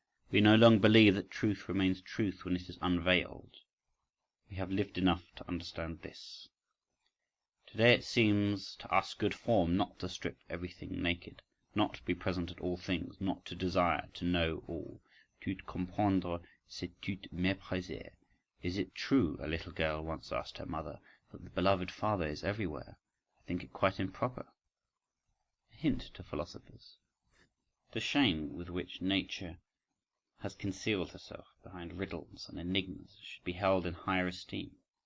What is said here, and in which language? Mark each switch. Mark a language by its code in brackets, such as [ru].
[en] We no longer believe that truth remains truth when it is unveiled. We have lived enough to understand this. Today it seems to us good form not to strip everything naked, not to be present at all things, not to desire to know all. [fr] Tout comprendre, c'est tout mépriser. [en] Is it true, a little girl once asked her mother, that the beloved father is everywhere? I think it quite improper. A hint to philosophers. The shame with which nature has concealed herself behind riddles and enigmas should be held in higher esteem.